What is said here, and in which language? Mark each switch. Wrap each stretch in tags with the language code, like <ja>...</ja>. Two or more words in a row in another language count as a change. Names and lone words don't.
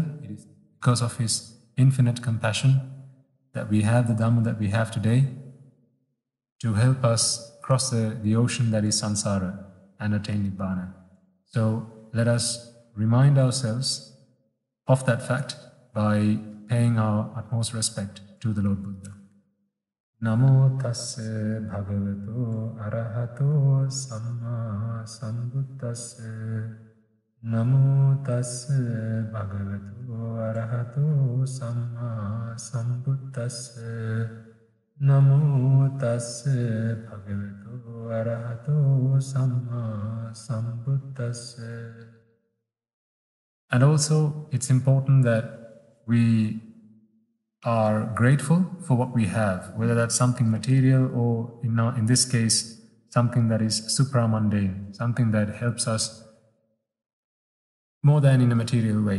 <en>It is because of his infinite compassion that we have the Dhamma that we have today to help us cross the ocean that is Sankara and attain Nibbana. So let us remind ourselves of that fact by paying our utmost respect to the Lord Buddha.</en> <pi>Namo tassa bhagavato arahato samma sambuddhassa. Namo tassa bhagavato arahato samma sambuddhassa. Namo tassa bhagavato arahato samma sambuddhassa.</pi> <en>And also, it's important that we are grateful for what we have, whether that's something material or, in this case, something that is supramundane, something that helps us more than in a material way.</en>